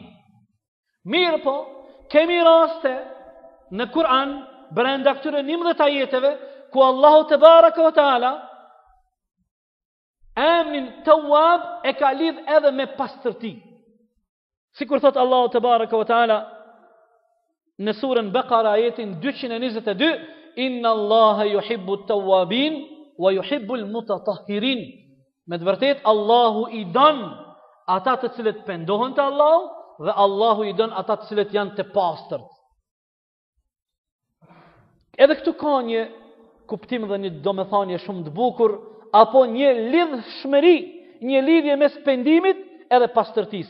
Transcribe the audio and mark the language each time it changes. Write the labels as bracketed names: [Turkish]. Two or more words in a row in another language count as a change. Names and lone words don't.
[Albanian] Mirë po, kemi raste në Kur'an brenda këtyre 11 ajeteve ku Allahu [Arabic] تبارك وتعالى [Albanian] emrin Tawwab e ka lidh edhe me pastërti. Sikur thot Allahu [Arabic] تبارك وتعالى [Albanian] në surën Baqara ajetin 222, [Arabic] إن الله يحب التوابين ويحب المتطهرين. [Albanian] Me të vërtet Allahu I don ata të cilët pendohen te Allahu dhe Allahu I don ata të cilët janë të pastërt. Edhe këtu ka një kuptim dhe një domethënie shumë të bukur apo një lidhshmëri, një lidhje mes pendimit edhe pastërtisë.